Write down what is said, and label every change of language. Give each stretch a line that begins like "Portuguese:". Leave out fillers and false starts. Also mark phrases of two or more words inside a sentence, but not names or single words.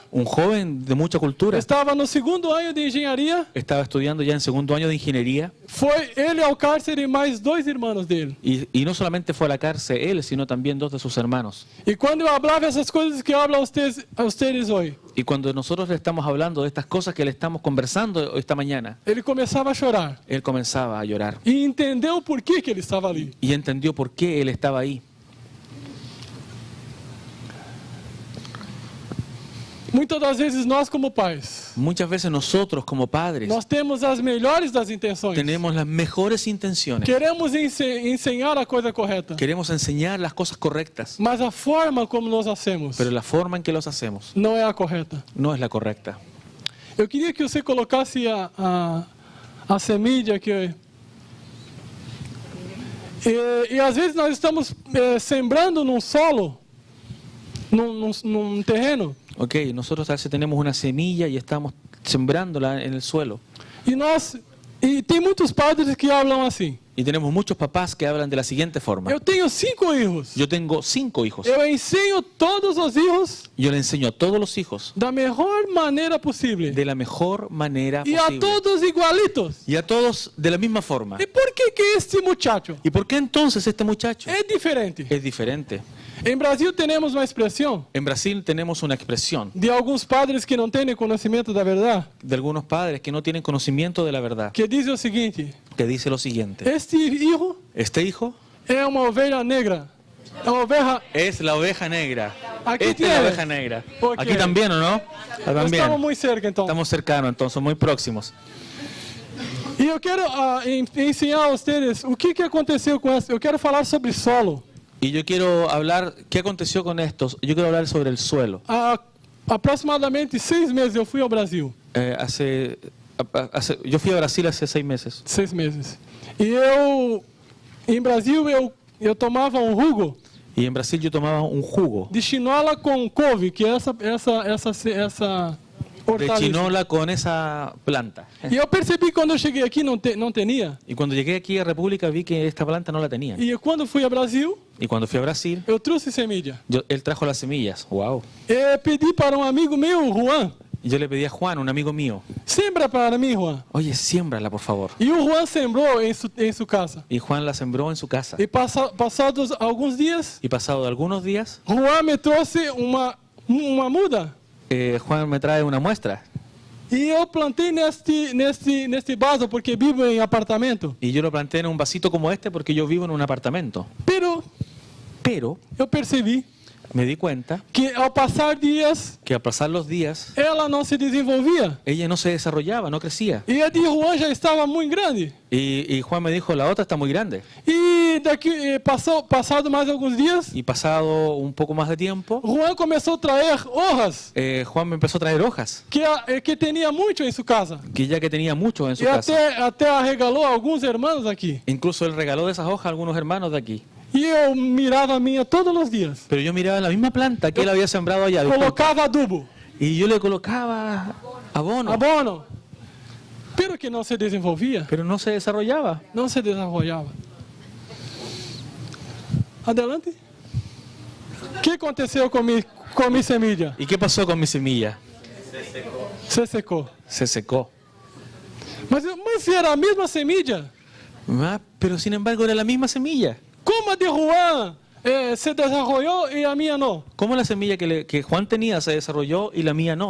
Spanish: Un joven de mucha cultura
Portuguese: estava no 2º ano de engenharia,
Spanish: estaba estudiando ya en 2º año de ingeniería
Portuguese: foi ele ao cárcere e mais 2 irmãos dele.
Spanish: y no solamente fue a la cárcel él, sino también 2 de sus hermanos.
Portuguese: E quando eu falava essas coisas que eu
Spanish: hablo a ustedes
Portuguese: hoje,
Spanish: Y cuando nosotros le estamos hablando de estas cosas que le estamos conversando esta mañana,
Portuguese: ele começava a chorar
Spanish: él comenzaba a llorar
Portuguese: e entendeu por que ele estava ali.
Spanish: y entendió por qué él estaba ahí.
Portuguese: Muitas das vezes nós como pais,
Spanish: Muchas veces nosotros como padres
Portuguese: nós temos as melhores das intenções.
Spanish: tenemos las mejores intenciones,
Portuguese: Queremos ensinar a coisa correta,
Spanish: queremos enseñar las cosas correctas,
Portuguese: mas a forma como nós hacemos
Spanish: pero la forma en que los hacemos
Portuguese: não é a correta.
Spanish: no es la correcta.
Portuguese: Eu queria que você colocasse a semilha que e às vezes nós estamos sembrando num solo, num terreno,
Spanish: Ok, nosotros a veces tenemos una semilla y estamos sembrándola en el suelo.
Portuguese: E tem muitos padres que falam assim:
Spanish: Y tenemos muchos papás que hablan de la siguiente forma.
Portuguese: eu tenho 5 hijos,
Spanish: Yo tengo 5 hijos.
Portuguese: eu ensino todos os hijos
Spanish: Yo le enseño a todos los hijos
Portuguese: da melhor maneira possível
Spanish: de la mejor manera
Portuguese: e a
Spanish: posible. todos igualitos. Y a todos de la misma forma.
Portuguese: E por que este muchacho
Spanish: ¿Y por qué entonces este muchacho
Portuguese: é diferente?
Spanish: es diferente?
Portuguese: Em Brasil temos uma expressão
Spanish: En Brasil tenemos una expresión
Portuguese: de alguns padres que não têm conhecimento da verdade,
Spanish: de algunos padres que no tienen conocimiento de la verdad,
Portuguese: que diz o seguinte:
Spanish: que dice lo siguiente. este hijo Este hijo
Portuguese: é uma ovelha negra, é uma ovelha,
Spanish: es la oveja negra, Aquí Esta es la tiene. oveja negra. Ok. Aquí también, ¿o no? Ah, también. Estamos muy cerca, então. Estamos cercanos, entonces, muy próximos.
Portuguese: E eu quero ensinar a vocês o que aconteceu com essa. Eu quero falar sobre solo.
Spanish: Y yo quiero hablar, ¿qué aconteció con estos? Yo quiero hablar sobre el suelo.
Portuguese: Há aproximadamente 6 meses eu fui ao Brasil.
Spanish: Yo fui a Brasil hace 6 meses.
Portuguese: 6 meses. E em Brasil, eu tomava um jugo
Spanish: Y en Brasil yo tomaba un jugo
Portuguese: de chinola com couve, que é essa
Spanish: de
Portuguese: hortaliça.
Spanish: chinola con esa planta.
Portuguese: E eu percebi quando eu cheguei aqui não tinha.
Spanish: Y cuando llegué aquí a República vi que esta planta no la tenía.
Portuguese: E quando fui ao Brasil,
Spanish: Y cuando fui a Brasil,
Portuguese: eu trouxe semilla.
Spanish: él trajo las semillas.
English: Wow.
Portuguese: E pedi para um amigo meu, Juan,
Spanish: Y yo le pedí a Juan, un amigo mío,
Portuguese: sembra para mim, Juan.
Spanish: oye, siémbrala por favor.
Portuguese: E o Juan sembrou em sua casa.
Spanish: Y Juan la sembró en su casa.
Portuguese: E passados alguns dias,
Spanish: Y pasado algunos días,
Portuguese: Juan me trouxe uma muda.
Spanish: Juan me trae una muestra.
Portuguese: E eu plantei neste vaso porque vivo em apartamento.
Spanish: Y yo lo planté en un vasito como este porque yo vivo en un apartamento. Pero
Portuguese: Eu percebi
Spanish: me di cuenta
Portuguese: que ao passar dias,
Spanish: que al pasar los días,
Portuguese: ela não se desenvolvia.
Spanish: ella no se desarrollaba, no crecía.
Portuguese: E a de Juan já estava muito grande.
Spanish: Y Juan me dijo, la otra está muy grande.
Portuguese: E passado mais alguns dias,
Spanish: Y pasado un poco más de tiempo,
Portuguese: Juan começou a trazer hojas
Spanish: Juan me empezó a traer hojas,
Portuguese: que tinha muito em sua casa.
Spanish: que ya que tenía mucho en su
Portuguese: E
Spanish: casa.
Portuguese: até regalou a alguns irmãos aqui.
Spanish: Incluso él regaló de esas hojas a algunos hermanos de aquí.
Portuguese: E eu mirava a minha todos os dias.
Spanish: Pero yo miraba la misma planta que él había sembrado allá. disculpa,
Portuguese: Colocava adubo,
Spanish: Y yo le colocaba abono, abono, pero
Portuguese: que não se desenvolvia,
Spanish: pero no se desarrollaba.
Portuguese: não se desenvolvava. Adelante. O que aconteceu com minha semilla?
Spanish: ¿Y qué pasó con mi semilla?
Portuguese: Se secou.
Spanish: Se secó.
Portuguese: Mas era a mesma semilla.
Spanish: Ah, pero sin embargo era la misma semilla.
Portuguese: Como a de Juan se desenvolveu e a minha não?
Spanish: ¿Cómo la semilla que Juan tenía se desarrolló y la mía no?